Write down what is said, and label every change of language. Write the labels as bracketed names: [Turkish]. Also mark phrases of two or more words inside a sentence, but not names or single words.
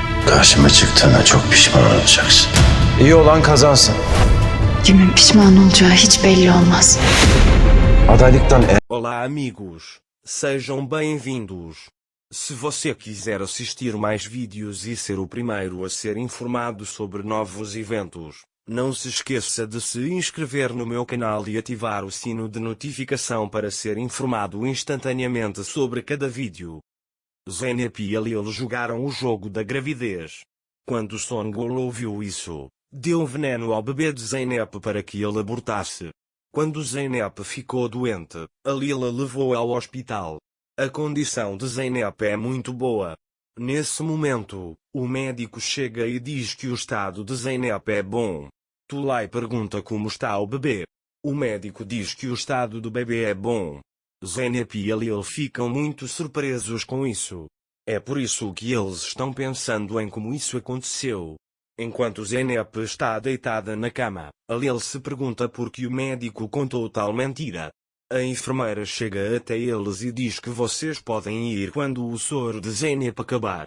[Turkish] Karşıma çıktığına çok pişman olacaksın. İyi olan kazansın. Kimin pişman olacağı hiç belli olmaz. Adaylıktan [Portuguese] Olá, amigos. Sejam bem-vindos. Se você quiser assistir mais vídeos e ser o primeiro a ser informado sobre novos eventos, não se esqueça de se inscrever no meu canal e ativar o sino de notificação para ser informado instantaneamente sobre cada vídeo. Zeynep e Halil jogaram o jogo da gravidez. Quando Songül ouviu isso, deu veneno ao bebê de Zeynep para que ele abortasse. Quando Zeynep ficou doente, Halil a levou ao hospital. A condição de Zeynep é muito boa. Nesse momento, o médico chega e diz que o estado de Zeynep é bom. Tulay pergunta como está o bebê. O médico diz que o estado do bebê é bom. Zeynep e Halil ficam muito surpresos com isso. É por isso que eles estão pensando em como isso aconteceu. Enquanto Zeynep está deitada na cama, Halil se pergunta por que o médico contou tal mentira. A enfermeira chega até eles e diz que vocês podem ir quando o soro de Zeynep acabar.